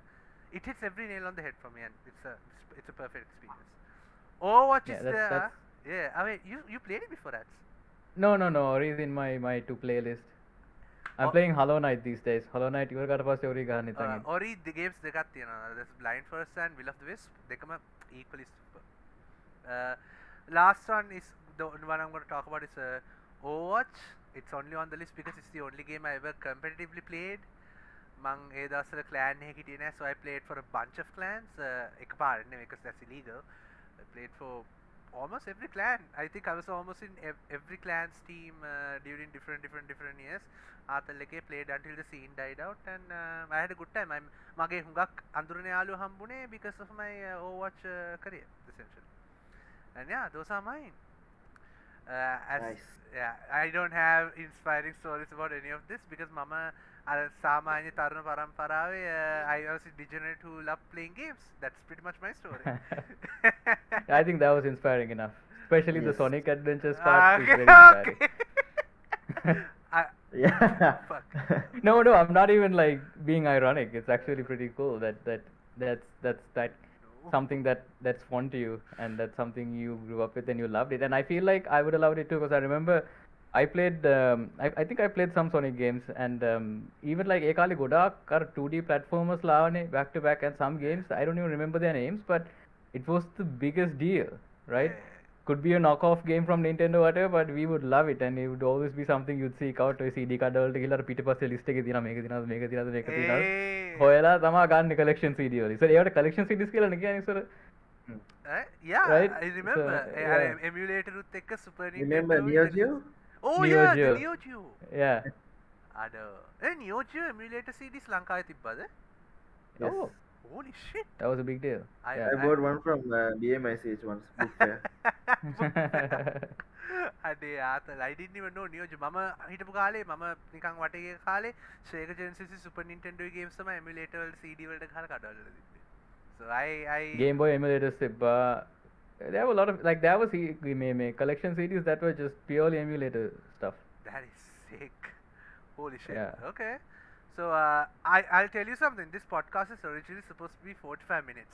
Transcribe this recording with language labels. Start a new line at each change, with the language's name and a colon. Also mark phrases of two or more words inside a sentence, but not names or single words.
English: It hits every nail on the head for me and it's a perfect experience. Overwatch Yeah, is that's- there. that's- Yeah, I mean you played it before that. No, Ori is in my to play list. I'm Oh. playing Hollow Knight these days.
Sinhala: Hollow Knight ඉවරකට පස්සේ Ori ගහන්න හිතන්නේ. Ori
English: the games
Sinhala: දෙකක් තියෙනවා.
English: There's Blind Forest and Will of the Wisp.
Sinhala: දෙකම
English: equally super. Last one is the one I'm going to talk about is Overwatch. It's only on the list because it's the only game I ever competitively played.
Sinhala: මං ඒ දවස්වල clan එකක හිටියේ නෑ,
English: so I played for a bunch of clans.
Sinhala: එකපාරට නෙමෙයි
English: because that's illegal. I played for almost every clan. I think I was almost in every clan's team during different years.
Sinhala: ආතල් එකේ
English: played until the scene died out and I had a good time.
Sinhala: මගේ හුඟක් අඳුරන යාළුවෝ හම්බුනේ
English: because of my Overwatch career essentially. And yeah, those are mine. Nice. Yeah, I don't have inspiring stories about any of this because
Sinhala: මම අර සාමාන්‍ය තරුණ පරම්පරාවේ
English: I was a degenerate who loved playing games. That's pretty much my story. I think that was inspiring enough. Especially the Yes. Sonic Adventures part is very Okay. inspiring. Yeah. Fuck. No, I'm not even like being ironic. It's actually pretty cool that's something that's fun to you and that's something you grew up with and you loved it. And I feel like I would have loved it too because I remember I played I think I played some Sonic games and even like
Sinhala: ඒ කාලේ ගොඩාක් අර
English: 2D platformers ලාවනේ back to back and some games I don't even remember their names but it was the biggest deal, right? Could be a knockoff game from Nintendo whatever but we would love it and it would always be something you'd seek out
Sinhala: ඔය CD card වලට ගිහලා පිටිපස්සේ list එකේ තියෙනවා මේක තියෙනවා මේක හොයලා තමයි ගන්න collection CD වල. ඉතින් ඒවට collection CDs කියලා නේ කියන්නේ ඉස්සර.
English: Yeah, Right? I remember. So, yeah.
Sinhala: Emulator උත් එක්ක Super Nintendo.
English: Remember Neo Geo? Oh Neo yeah, Geo. the Neo Geo. Yeah.
Sinhala: Neo Geo emulator CDs ලංකාවේ තිබ්බද?
English: Yes. Oh, Holy shit. that was a big deal. I bought one from BMICH once. Book fair.
Sinhala: අඩේ ආතල්
English: I didn't even know Neo Geo.
Sinhala: මම හිටපු කාලේ මම නිකන් වටේ කාලේ Sega Genesis Super Nintendo games තමයි emulator වල CD වලට ගහලා කඩවල තිබ්බේ.
English: So I
Sinhala: Game Boy emulators තිබ්බා.
English: There were a lot of like that was මේ collection CDs that were just purely emulator stuff. That is sick. Holy shit. Yeah. Okay. So I'll tell you something. This podcast is originally supposed to be 45 minutes.